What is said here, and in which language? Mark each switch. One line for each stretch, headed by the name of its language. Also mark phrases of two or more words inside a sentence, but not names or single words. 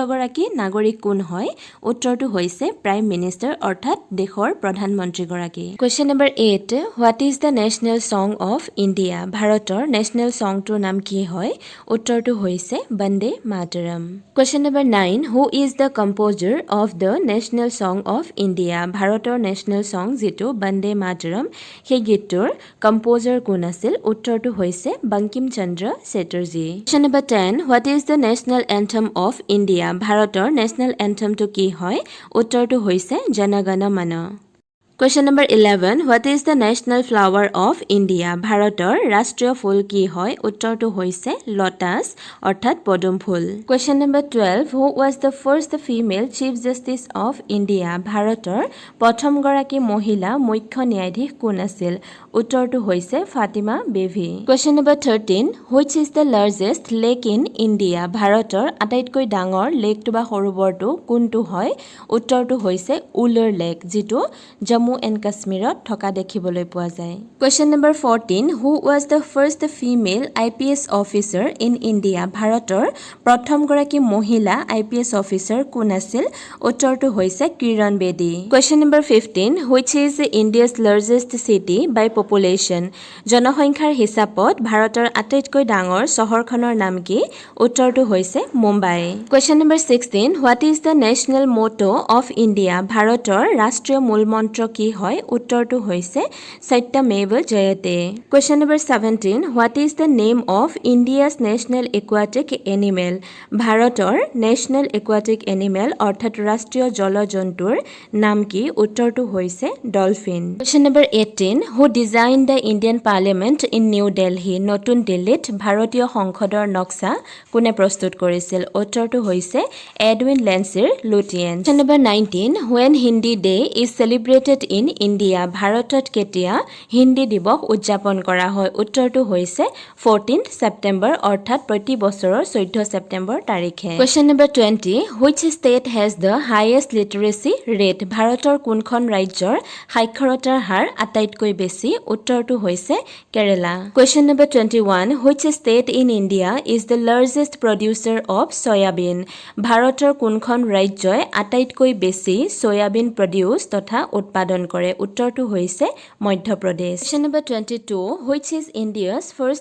Assamese: গৰাকী নাগৰিক কোন হয় উত্তৰটো হৈছে
English: prime minister
Assamese: অৰ্থাৎ দেশৰ প্ৰধানমন্ত্ৰী গৰাকী
English: question number 8 what is the national song of India
Assamese: ভাৰতৰ নেশ্যনেল সংটোৰ নাম কি হয় উত্তৰটো হৈছে বন্দে মাতৰম
English: question number 9 who is the composer of the national song of India
Assamese: ভাৰতৰ
English: national song
Assamese: যিটো বন্দে মাতৰম সেই গীতটোৰ কম্পোজাৰ কোন আছিল উত্তৰটো হৈছে বংকিম চন্দ্ৰ চেটাৰ্জী
English: question number 10 what is the national anthem of India
Assamese: ভাৰতৰ নেশ্যনেল এন্থমটো কি হয় উত্তৰটো হৈছে জন গণ মন
English: Question number 11 What is the national flower of India
Assamese: ভাৰতৰ ৰাষ্ট্ৰীয় ফুল কি হয় উত্তৰটো হৈছে lotus অৰ্থাৎ পদুম ফুল
English: Question number 12 Who was the first female chief justice of India
Assamese: ভাৰতৰ প্ৰথম গৰাকী মহিলা মুখ্য ন্যায়াধীশ কোন আছিল উত্তৰটো
English: হৈছে ফাতিমা বেবী Question number 13 Which is the largest lake in India
Assamese: ভাৰতৰ আটাইতকৈ ডাঙৰ লেকটো বা সৰোবৰটো কোনটো হয় উত্তৰটো হৈছে উলৰ লেক যিটো জম্মু এণ্ড কাশ্মীৰত থকা দেখিবলৈ পোৱা যায়
English: Question number 14 Who was the first female IPS officer in India
Assamese: ভাৰতৰ প্ৰথম গৰাকী মহিলা
English: IPS officer
Assamese: কোন আছিল উত্তৰটো হৈছে কিৰণ বেদী
English: Question number 15 Which is India's largest city by population
Assamese: জনসংখ্যাৰ হিচাপত ভাৰতৰ আটাইতকৈ ডাঙৰ চহৰখনৰ নাম কি উত্তৰটো হৈছে মুম্বাই
English: Question number 16 What is the national motto of India
Assamese: ভাৰতৰ ৰাষ্ট্ৰীয় মূলমন্ত্ৰ কি হয় উত্তৰটো হৈছে সত্যমেৱ জয়তে
English: Question number 17 What is the name of India's national aquatic animal ভাৰতৰ national aquatic animal
Assamese: অৰ্থাৎ ৰাষ্ট্ৰীয় জলজন্তুৰ নাম কি উত্তৰটো হৈছে ডলফিন
English: Question number 18 Who designed the Indian Parliament in
Assamese: New Delhi নতুন দিল্লীত ভাৰতীয় সংসদৰ নক্সা কোনে প্ৰস্তুত কৰিছিল উত্তৰটো হৈছে এডউইন লেন্সিৰ লুটিয়েন
English: Question number 19 When Hindi Day is celebrated in India
Assamese: ভাৰতত কেতিয়া হিন্দী দিৱস উদযাপন কৰা হয় উত্তৰটো হৈছে 14 ছেপ্টেম্বৰ অৰ্থাৎ প্ৰতি বছৰৰ 14 ছেপ্টেম্বৰ
English: তাৰিখে Question number 20 Which state has the highest literacy rate
Assamese: ভাৰতৰ কোনখন ৰাজ্যৰ সাক্ষৰতাৰ হাৰ আটাইতকৈ বেছি উত্তৰটো হৈছে কেৰালা
English: Question number 21 Which state in India is the largest producer of soybean
Assamese: ভাৰতৰ কোনখন ৰাজ্যই আটাইতকৈ বেছি সয়াবিন প্ৰডিউস তথা উৎপাদন কৰে উত্তৰটো হৈছে মধ্যপ্ৰদেশ
English: Question number 22 Which is India's first